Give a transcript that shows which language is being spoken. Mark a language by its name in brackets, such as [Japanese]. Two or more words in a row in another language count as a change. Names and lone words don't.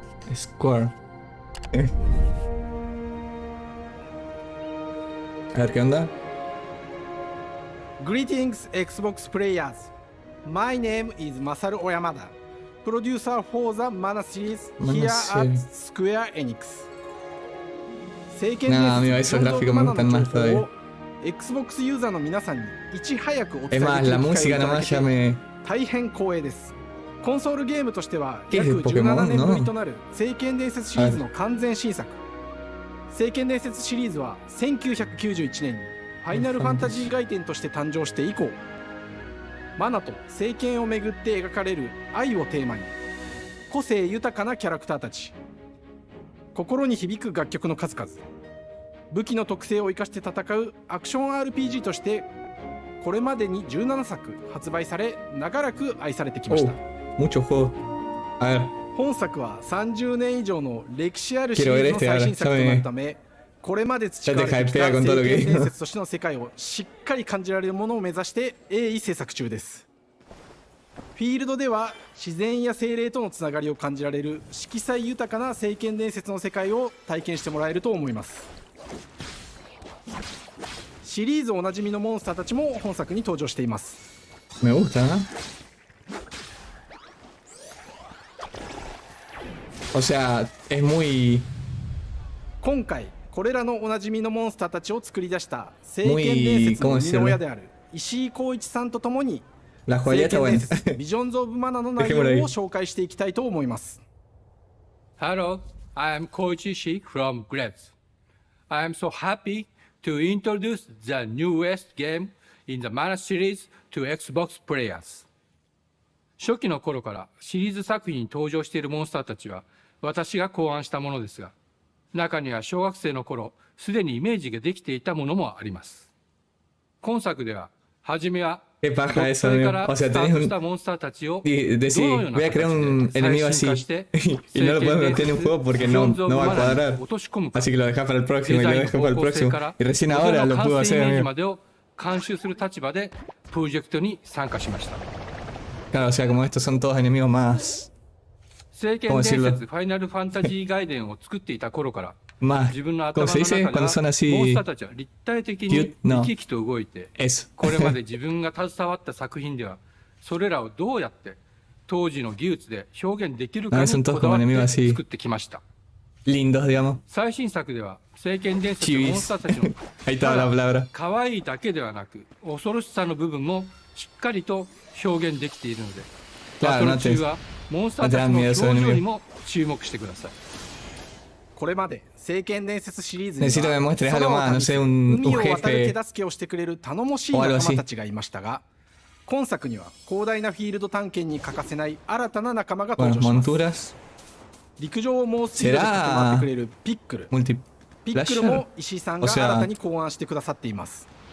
[Spanish] Square. A ver, ¿qué onda? [English] Greetings, Xbox players. My name is Masaru Oyamada, producer for the Mana series here at Square Enix. [Spanish] No, amigo, esos gráficos me gustan más todavía. [Japanese] Xbox ユーザーの皆さんにいち早くお伝えできる [Spanish] Es más, la [Japanese] 機会をい [Spanish] música [Japanese] ただ [Spanish] nomás [Japanese] けて [Spanish] ya me... [Japanese] 大変光栄です。コンソールゲームとしては [Spanish] ¿Qué es [Japanese] 約 [Spanish] el Pokémon? [Japanese] 17年ぶり [Spanish] No. [Japanese] となる聖剣伝説シリーズの完全新作。聖剣伝説シリーズは1991年にファイナルファンタジー外伝として誕生して以降、マナと聖剣をめぐって描かれる愛をテーマに、個性豊かなキャラクターたち、心に響く楽曲の数々、武器の特性を生かして戦うアクション RPG としてこれまでに17作発売され、長らく愛されてきました。 [Spanish] Muchos juegos. A ver. [Japanese] 本作は30年以上の歴史あるシリーズの最新作となるため、これまで培われてきた聖剣伝説としての世界をしっかり感じられるものを目指して鋭意制作中です。フィールドでは自然や精霊とのつながりを感じられる色彩豊かな聖剣伝説の世界を体験してもらえると思います。シリーズおなじみのモンスターたちも本作に登場しています。 [Spanish] Me gusta, ¿no? O sea, es muy... [Japanese] 今回これらのおなじみのモンスターたちを作り出した聖剣伝説の生みの親である石井光一さんとともに聖剣伝説ビジョンズ・オブ・マナの内容を紹介していきたいと思います。 [English] Hello, I am Koichi Ishii from Grabs. I am so happy to introduce the newest game in the Mana series to Xbox players. [Japanese] 初期の頃からシリーズ作品に登場しているモンスターたちは私が考案したものですが、中には小学生の頃すでにイメージができていたものもあります。今作では初めは [Spanish] ¿Qué paja eso, amigo? O sea, tenés un... Decir, voy a crear un enemigo así y no lo puedes meter en un juego porque no va a cuadrar. Así que lo dejas para el próximo y lo dejas para el próximo. Y recién ahora lo puedo hacer, amigo. Claro, o sea, como estos son todos enemigos más... ¿Cómo decirlo? Más, ¿cómo se dice? Cuando son así... Cute, no. Eso. [Japanese] これまで自分が携わった作品ではそれらをどうやって当時の技術で表現できるかにこだわって作ってきました。 [Spanish] Lindos, digamos. [Japanese] 最新作では聖剣伝説のモンスターたちの [Spanish] Ahí está la palabra. [Japanese] 可愛いだけではなく恐ろしさの部分もしっかりと表現できているので、バトル中はモンスターたちの表情にも注目してください。これまで聖剣伝説シリーズには [Spanish] Necesito que me muestres algo más, no sé, un [Japanese] 海を渡る [Spanish] jefe [Japanese] 手助けをしてくれる頼もしい仲間たちがいましたが、今作には広大なフィールド探検に欠かせない新たな仲間が登場します。陸上を猛スピードで駆け回ってくれるピックル。ピックルも石井さんが新たに考案してくださっています。